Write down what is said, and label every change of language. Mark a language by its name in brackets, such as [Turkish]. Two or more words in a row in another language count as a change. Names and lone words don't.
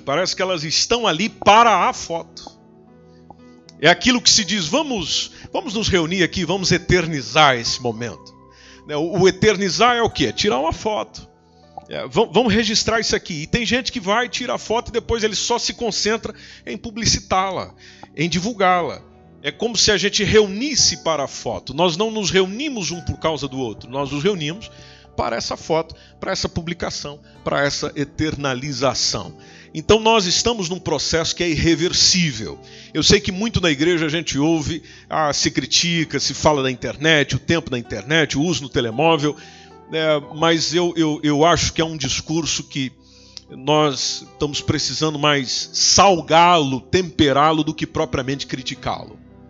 [Portuguese] Parece que elas estão ali para a foto. É aquilo que se diz, vamos nos reunir aqui, vamos eternizar esse momento. O eternizar é o quê? É tirar uma foto. Vamos registrar isso aqui. E tem gente que vai, tira a foto e depois ele só se concentra em publicitá-la, em divulgá-la. É como se a gente reunisse para a foto. Nós não nos reunimos um por causa do outro. Nós nos reunimos para essa foto, para essa publicação, para essa eternalização. Então nós estamos num processo que é irreversível. Eu sei que muito na igreja a gente ouve, se critica, se fala da internet, o tempo da internet, o uso no telemóvel, mas eu acho que é um discurso que nós estamos precisando mais salgá-lo, temperá-lo, do que propriamente criticá-lo.